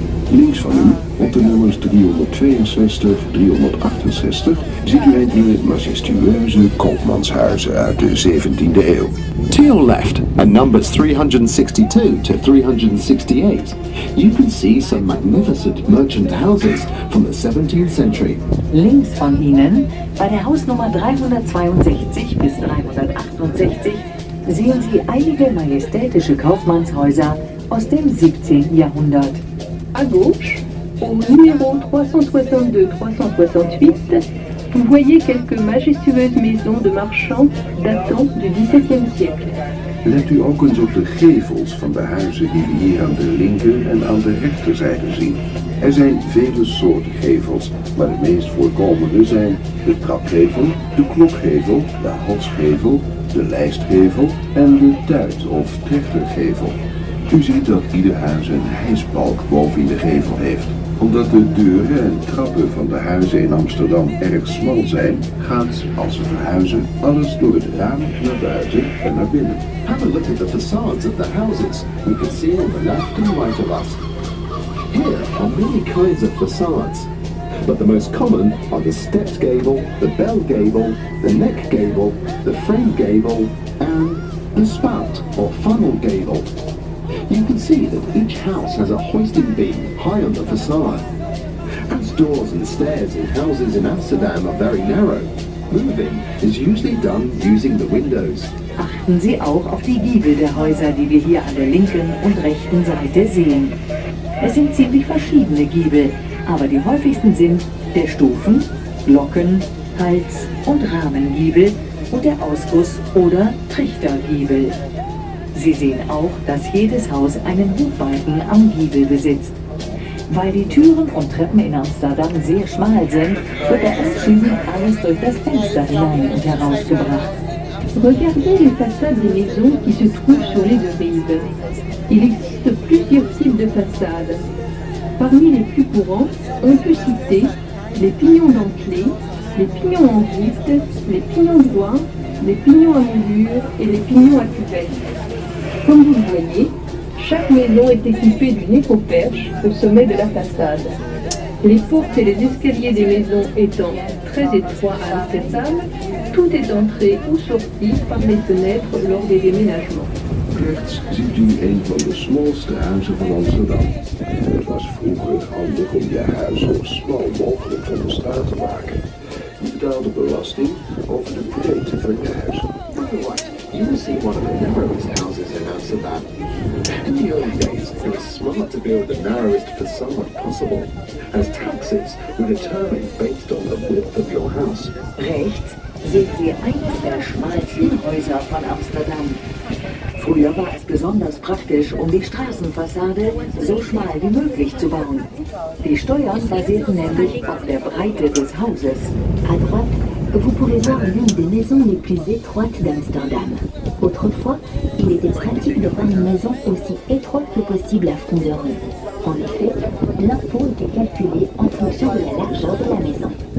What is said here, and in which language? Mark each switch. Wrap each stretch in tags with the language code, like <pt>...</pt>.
<nl>Links van u, op de nummers 362, 368, ziet u enkele majestueuze koopmanshuizen uit de 17e eeuw.</nl> <en>To your left, at numbers 362 to 368, you can see some magnificent merchant houses from the 17th century.</en> <de>Links von Ihnen, bei der Hausnummer 362 bis 368, sehen Sie einige majestätische Kaufmannshäuser aus dem 17. Jahrhundert.</de> <fr>À gauche, au numéro 362-368, vous voyez quelques majestueuses maisons de marchands datant du XVIIe siècle.</fr> <nl>Let u ook eens op de gevels van de huizen die we hier aan de linker en aan de rechterzijde zien. Er zijn vele soorten gevels, maar de meest voorkomende zijn de trapgevel, de klokgevel, de halsgevel, de lijstgevel en de tuit- of trechtergevel. U ziet dat ieder huis een hijsbalk boven in de gevel heeft. Omdat de deuren en trappen van de huizen in Amsterdam erg smal zijn, gaat, als ze verhuizen, alles door het raam naar buiten en naar binnen.</nl> <en>Have a look at the facades of the houses you can see on the left and right of us. Here are many kinds of facades. But the most common are the stepped gable, the bell gable, the neck gable, the frame gable, and the spout or funnel gable. You can see that each house has a hoisting beam high on the facade. As doors and stairs in houses in Amsterdam are very narrow, moving is usually done using the windows.</en> <de>Achten Sie auch auf die Giebel der Häuser, die wir hier an der linken und rechten Seite sehen. Es sind ziemlich verschiedene Giebel, aber die häufigsten sind der Stufen-, Glocken-, Hals- und Rahmengiebel und der Ausguss- oder Trichtergiebel. Sie sehen auch, dass jedes Haus einen Hubbalken am Giebel besitzt. Weil die Türen und Treppen in Amsterdam sehr schmal sind, wird bei Umzügen alles durch das Fenster hinein und herausgebracht.</de> <fr>Regardez les façades des maisons qui se trouvent sur les deux rives. Il existe plusieurs types de façades. Parmi les plus courants, on peut citer les pignons dentelés, les pignons en vitre, les pignons droits, les pignons à moulure et les pignons à cuvette. Comme vous le voyez, chaque maison est équipée d'une éco-perche au sommet de la façade. Les portes et les escaliers des maisons étant très étroits à Amsterdam, tout est entré ou sorti par les fenêtres lors des déménagements.</fr> <nl>Rechts ziet u een van de smalste huizen van Amsterdam. Het was vroeger handig om je huis zo smal mogelijk van de straat te maken. Je betaalde belasting over de breedte van je huis.</nl> <en>On the right, you will see one of the narrowest houses in Amsterdam. In the early days, it was smart to build the narrowest facade possible, as taxes were determined based on the width of your house.</en> <de>Rechts sehen Sie eines der schmalsten Häuser von Amsterdam. Früher war es besonders praktisch, um die Straßenfassade so schmal wie möglich zu bauen. Die Steuern basierten nämlich auf der Breite des Hauses.</de> <fr>À droite, vous pouvez voir l'une des maisons les plus étroites d'Amsterdam. Autrefois, il était pratique de faire une maison aussi étroite que possible à front de rue. En effet, l'impôt était calculé en fonction de la largeur de la maison.</fr>